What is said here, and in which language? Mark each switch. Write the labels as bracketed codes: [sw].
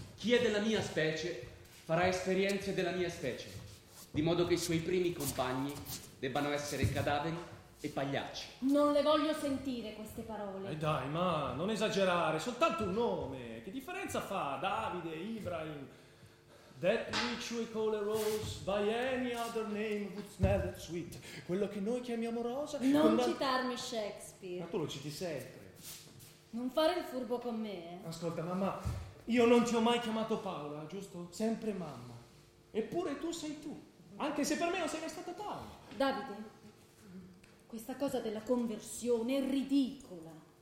[it] Chi è della mia specie farà esperienze della mia specie, di modo che i suoi primi compagni debbano essere cadaveri e pagliacci. Non le voglio sentire queste parole. E dai, ma non esagerare, soltanto un nome. Che differenza fa Davide, Ibrahim? [en] That which we call a rose by any other name would smell it sweet. [it] Quello che noi chiamiamo rosa... Non citarmi Shakespeare. Ma tu lo citi sempre. Non fare il furbo con me. Ascolta, mamma, io non ti ho mai chiamato Paola, giusto? Sempre mamma. Eppure tu sei tu. Anche se per me non sei mai stata Paola. Davide, questa cosa della conversione è ridicola.